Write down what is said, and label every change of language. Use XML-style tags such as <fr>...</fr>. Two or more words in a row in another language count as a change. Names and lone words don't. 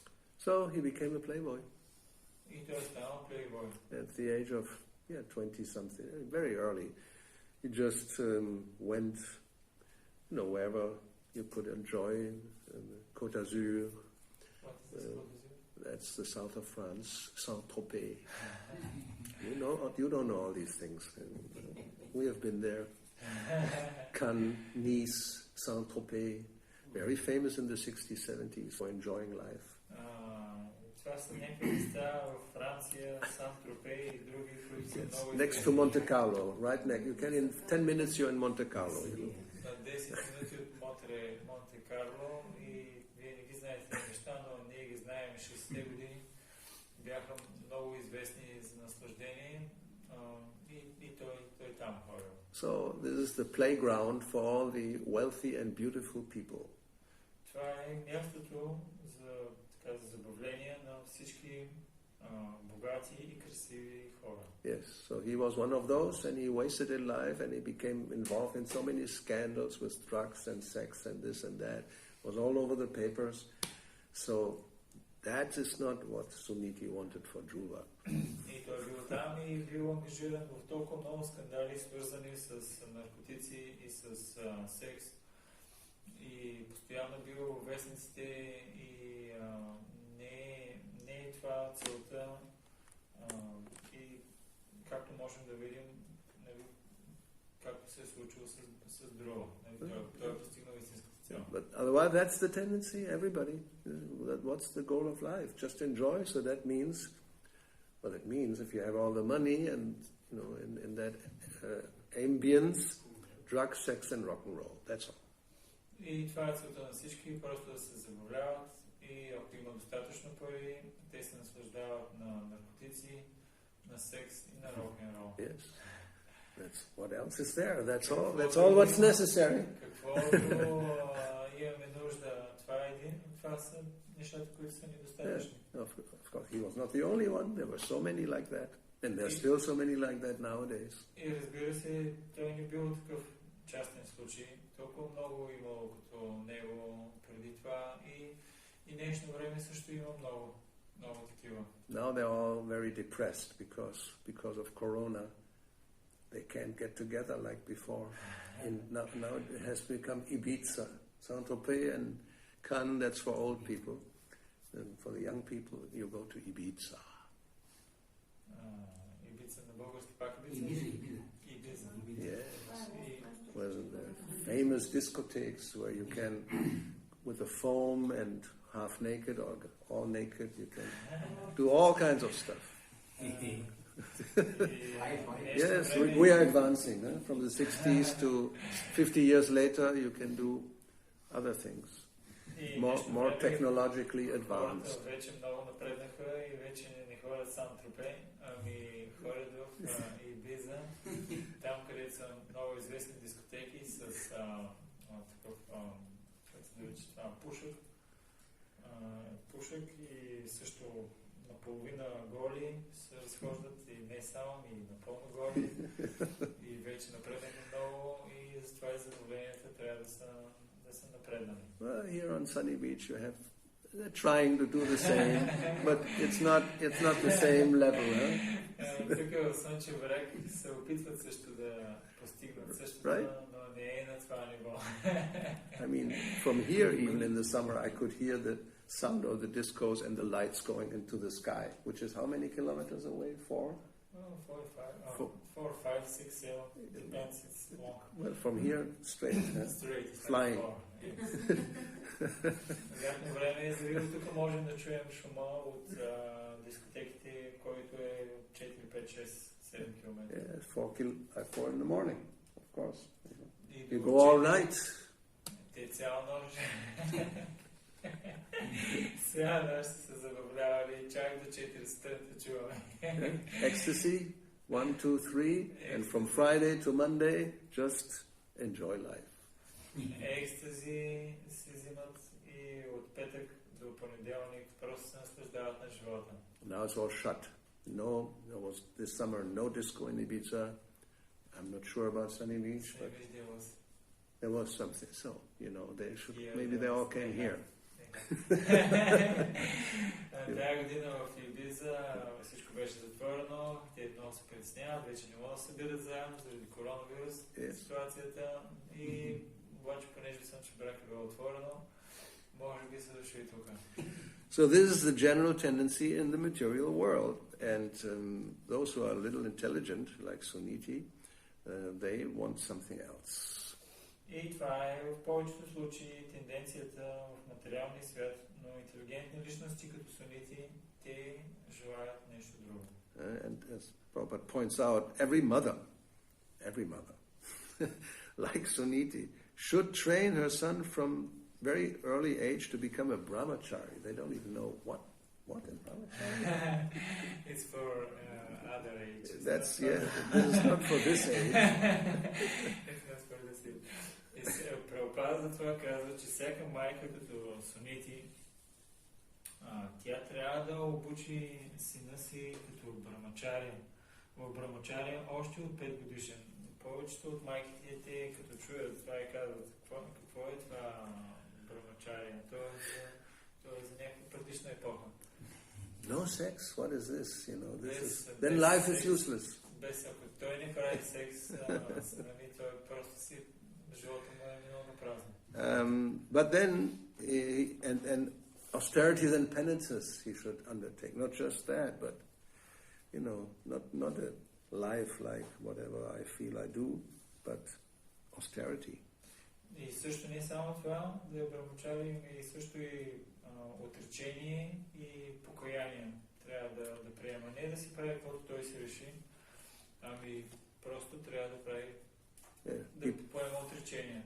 <en>So he became a playboy.</en> <bg>И той станал плейбой.</bg> <en>At the age of 20-something, very early, he just went, wherever you could enjoy Côte d'Azur. What is this Côte d'Azur? That's the south of France, Saint-Tropez. You don't know all these things. We have been there. Cannes, Nice, Saint-Tropez, very famous in the 60s, 70s for enjoying life.</en> <bg>Това са някакви места в Франция, Сан-Тропей и други, които са много</bg> <en>next to Monte Carlo, right next. You can in 10 minutes you're in Monte Carlo.</en> <bg>На 10 минути от Монте Карло и вие не ги знаете тези неща, но ние ги знаем 60-те години. Бяха много известни за наслаждение и той там ходил.</bg> <en>So this is the playground for all the wealthy and beautiful people.</en> <bg>Това е мястото за забавление на всички богати и красиви хора.</bg> <en>Yes, so he was one of those, and he wasted his life, and he became involved in so many scandals with drugs and sex and this and that. It was all over the papers. So that is not what Suniti wanted for Dhruva.</en> <bg>И той бил там и бил ангажиран в толкова много скандали, свързани с наркотици и с секс. И постоянно бил в вестниците и не е това целта. И както можем да видим, както се е случило с Друва. Той е постигнал истинската цел.</bg> <en>But otherwise, that's the tendency, everybody. What's the goal of life? Just enjoy. So that means, if you have all the money and, in that ambience, drugs, sex and rock and roll. That's all.</en> <bg>И това е целта на всички, просто да се забавляват и ако има достатъчно пари, те се наслаждават на наркотици, на секс и на рок-н-рол.</bg> <en>Yes. That's what else is there. That's all what's necessary.</en> <bg>Каквото имаме нужда, това са нещата, които са недостатъчни.</bg> <en>Of course, he was not the only one. There were so many like that. And there are still so many like that nowadays.</en> <bg>И разбира се, той не бил такъв частен случай. Толкова много имало като него преди това и днешно време също има много такива.</bg> <en>Now they're all very depressed because of Corona. They can't get together like before. Now it has become Ibiza, Saint-Tropez and Cannes, that's for old people. And for the young people, you go to Ibiza.</en> <bg>Ibiza на български пак Ibiza? Ibiza.</bg> <en>Yes. Well, the famous discotheques where you can, with the foam and half naked or all naked, you can do all kinds of stuff. Yes, we are advancing. From the 60s to 50 years later, you can do other things, more technologically advanced.</en> <bg>Вече много напреднаха и вече не ходят Сан-Тропе, ами ходят в Ибиза, там където са много известни дискотеки с пушек и също наполовина голи се разхождат и не само, и напълно голи и вече напреднаха много и затова и задоволенията трябва да са напреднани.</bg> <en>Well, here on Sunny Beach you have They're trying to do the same, but it's not the same level, huh?</en> <bg>Тук в Слънчев бряг се опитват също да постигнат същото,</bg> <en>Right?</en> <bg>но не е на това ниво.</bg> <en>I mean, from here, even in the summer, I could hear the sound of the discos and the lights going into the sky, which is how many kilometers away? 4? 4, 5, 6, 7, depends, it's long. Well, from here, straight, huh? Straight, Flying.</en> <bg>Лятно време е завил, тук можем да чуем шума от дискотеките, който е 4, 5, 6, 7 км.</bg> <en>Yeah, 4 in the morning, of course.</en> <bg>И</bg> <en>You</en> <bg>до</bg> <en>go all 4, night.</en> <bg>Те цяла нощ. Цяла нощ се забавлявали, чак до 4 сутринта чуваме.</bg> <en>Ecstasy, 1, 2, 3, and from Friday to Monday, just enjoy life.</en> <bg>Екстази си взимат и от петък до понеделник просто се наслаждават на живота.</bg> <en>Now it's all shut. No, there was this summer no disco in Ibiza. I'm not sure about Sunny Beach, but there was something. So, they should, maybe they all came here.</en> <bg>Тая година в Ибиза всичко беше затворено, те много се притесняват, вече не могат да се събират заедно заради коронавирус ситуацията и обаче понеже Слънчев бряг е било отворено, може би са дошли тук.</bg> <en>So this is the general tendency in the material world, and those who are a little intelligent, like Suniti, they want something else.</en> <bg>И това е в повечето случаи тенденцията в материалния свят, но интелигентни личности като Сунити, те желаят нещо друго.</bg> <en>And as Prabhupada points out, every mother, like Suniti, should train her son from very early age to become a brahmachari. They don't even know what is brahmachari. It's for other age. This is not for this age. It's not for this age.</en> <bg>Прабхупада затова казва, че всяка майка като Сунити, тя трябва да обучи сина си като брамачария. В брамачария още от 5 годишен. Повечето от майките те като чуят това и казват, какво е това брамачария? То е за някаква предишна епоха.</bg> <en>No sex? What is this? Then life is useless.</en> <bg>Без ако той не прави секс, той просто си живота му е много празен.</bg> <en>But then, and austerities and penances he should undertake. Not just that, but, not a life like whatever I feel I do, but austerity.</en> <bg>И също не само това, да е брамачари, и също и отречение и покаяние трябва да приема. Не да си прави каквото той си реши, ами просто трябва да прави да поема отречение.</bg>